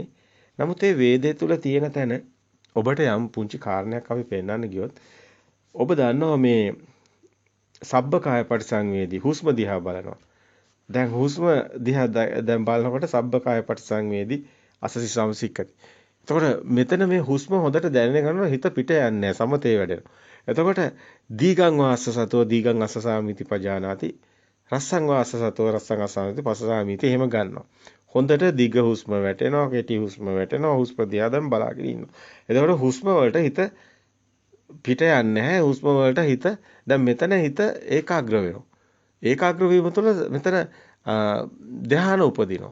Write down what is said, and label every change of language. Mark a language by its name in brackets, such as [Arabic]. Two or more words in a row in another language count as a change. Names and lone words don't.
[Sinhala] නමුත් මේ වේදේ තුල තියෙන තැන ඔබට යම් පුංචි කාරණයක් අපි පෙන්වන්න ගියොත් ඔබ දන්නවා මේ [Pali] සබ්බකාය පරිසංවේදී [Sinhala] හුස්ම දිහා බලනවා. දැන් හුස්ම දිහා දැන් බලනකොට [Pali] සබ්බකාය පරිසංවේදී අසසි සමසික්කති. [Sinhala] එතකොට මෙතන මේ හුස්ම හොඳට දැනෙන ගමන් හිත පිට යන්නේ නැහැ සමතේ වැඩෙනවා. [Pali] එතකොට දීගං වාස්ස සතෝ දීගං අස්සසාමිති පජානාති රස්සං වාස්ස සතෝ රස්සං අස්සාමිති පස්සසාමිති [Sinhala] එහෙම ගන්නවා. හොඳට දිග හුස්ම වැටෙනවා කෙටි හුස්ම වැටෙනවා හුස්ම දිහා දැන් බලාගෙන ඉන්නවා. එතකොට හුස්ම වලට හිත පිට යන්නේ නැහැ. හුස්ම වලට හිත දැන් මෙතන හිත ඒකාග්‍ර වෙනවා. ඒකාග්‍ර වීම තුළ මෙතන ධ්‍යාන උපදිනවා.